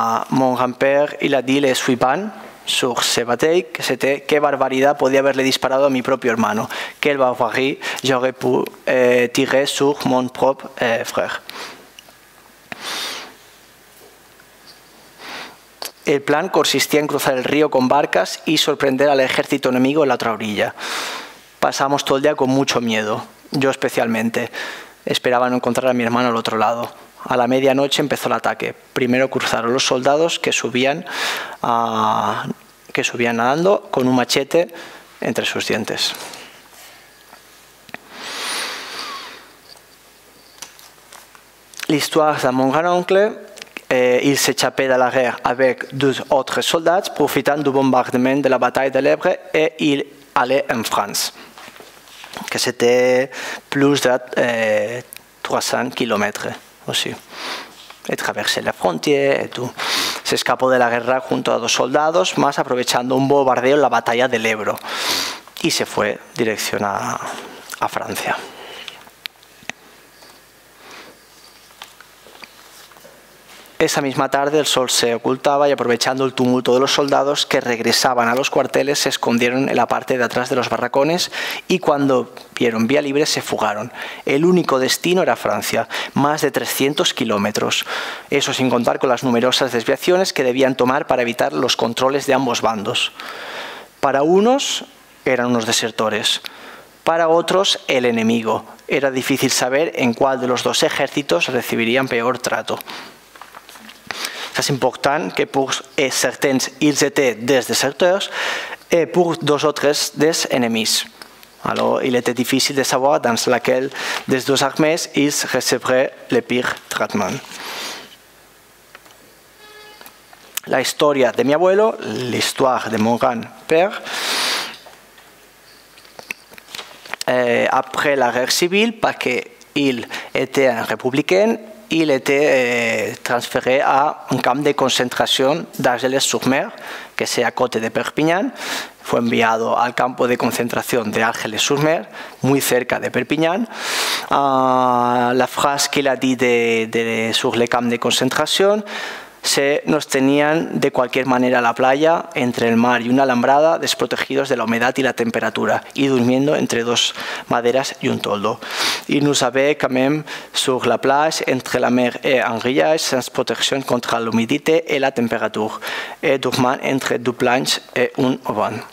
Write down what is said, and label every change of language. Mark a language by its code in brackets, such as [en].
[fr] Mon grand-père, il a dit le suivant sur ce bataille, que c'était [es] qué barbaridad podía haberle disparado a mi propio hermano, [fr] quelle barbarie j'aurais pu tirer sur mon propre frère. [es] El plan consistía en cruzar el río con barcas y sorprender al ejército enemigo en la otra orilla. Pasamos todo el día con mucho miedo, yo especialmente. Esperaba no encontrar a mi hermano al otro lado. A la medianoche empezó el ataque. Primero cruzaron los soldados que subían nadando con un machete entre sus dientes. [fr] L'histoire de mon grand-oncle. Il s'échappait de la guerre avec deux autres soldats, profitant du bombardement de la bataille de l'Ebre, et il allait en France, que c'était plus de 300 kilomètres aussi. Et traversé la frontière et tout. [es] Se escapó de la guerra junto a dos soldados, más aprovechando un bombardeo en la batalla del Ebro, y se fue dirección a Francia. Esa misma tarde el sol se ocultaba y aprovechando el tumulto de los soldados que regresaban a los cuarteles se escondieron en la parte de atrás de los barracones y cuando vieron vía libre se fugaron. El único destino era Francia, más de 300 kilómetros. Eso sin contar con las numerosas desviaciones que debían tomar para evitar los controles de ambos bandos. Para unos eran unos desertores, para otros el enemigo. Era difícil saber en cuál de los dos ejércitos recibirían peor trato. [fr] C'est important que pour certains, ils étaient des déserteurs et pour deux autres, des ennemis. Alors, il était difficile de savoir dans laquelle des deux armées ils recevraient le pire traitement. [es] La historia de mi abuelo, [fr] l'histoire de mon grand-père, après la guerre civile, parce qu'il était un républicain, il était transféré a un camp de concentración d'Argelès-sur-Mer, que c'est à côté de Perpignan. [es] Fue enviado al campo de concentración de Argelès-sur-Mer, muy cerca de Perpignan. [fr] La frase qu'il a dit sur le camp de concentración, [es] nos tenían de cualquier manera a la playa, entre el mar y una alambrada, desprotegidos de la humedad y la temperatura, y durmiendo entre dos maderas y un toldo. [fr] Y nous avait quand même sur la plage, entre la mer et un grillage, sans protection contre l'humidité et la température, et dormant entre deux planches et un auvent.